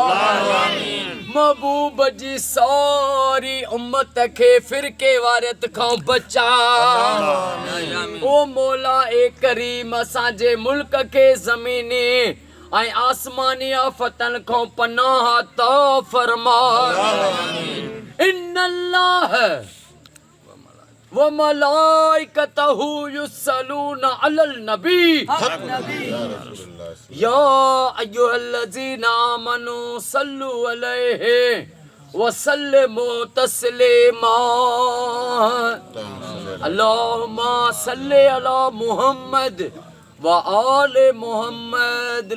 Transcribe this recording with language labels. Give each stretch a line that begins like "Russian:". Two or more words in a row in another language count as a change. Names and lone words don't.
Sindhi: महबूब जी सारी उम्मत के फिरके वारियत खां बचा। ओ मौला ए करीम असांजे मुल्क के ज़मीनी ऐं आसमानी आफ़तनि खां पनाह अता फरमा।
Arabic: إن الله وملائكته يصلون على النبي يا أيها الذين آمنوا صلوا عليه وسلموا تسليما. اللهم صل على محمد وآل محمد.